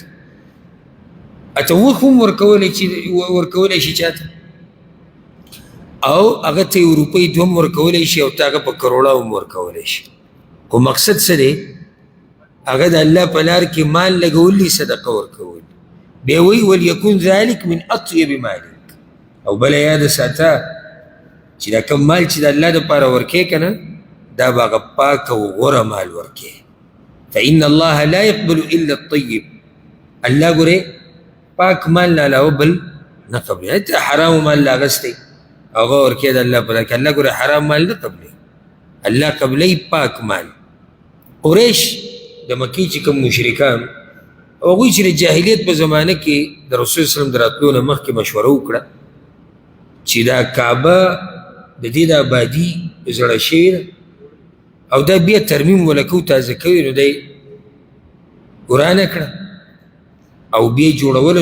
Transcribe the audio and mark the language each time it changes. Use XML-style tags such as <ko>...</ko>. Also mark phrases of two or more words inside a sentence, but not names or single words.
<ps>اته وخت هم ورکولی شي چاته، او هغه ته یو روپۍ دوهم ورکولی شي او ته هغه په کروړه هم ورکولی شي. خو مقصد څه دی؟ هغه د الله په لار کې مال لګول دي، صدقه ورکول. بیا وایي</ps> <ar>وليكن ذلك من اطيب مالک.</ar> <ps>او بله یاده ساته چې دا کوم مال چې د الله دپاره ورکې که نه دا به هغه پاک او غوره مال ورکې.</ps> <ar>فإن الله لا يقبل إلا الطيب.</ar> <ps>الله ګورې پاک مال نه علاوه بل نه قبلوي. ته حرامو مال لا اغستی هغه ورکې د الله په لار کې، الله ګورې حرام مال نه قبلوي، الله قبلوي پاک مال. قریش د مکې چې کوم مشرکان هغوی چې د جاهلیت په زمانه کې د رسول</ps> <ar>صلی الله علیه وسلم</ar> <ps>د راتلو نه مخکې مشوره وکړه چې دا کعبه د دې د آبادي زړه شوې ده او دا بیا ترمیم ولکو تازه کوي، نو دی ورانه کړه او بیا جوړوله.</ps>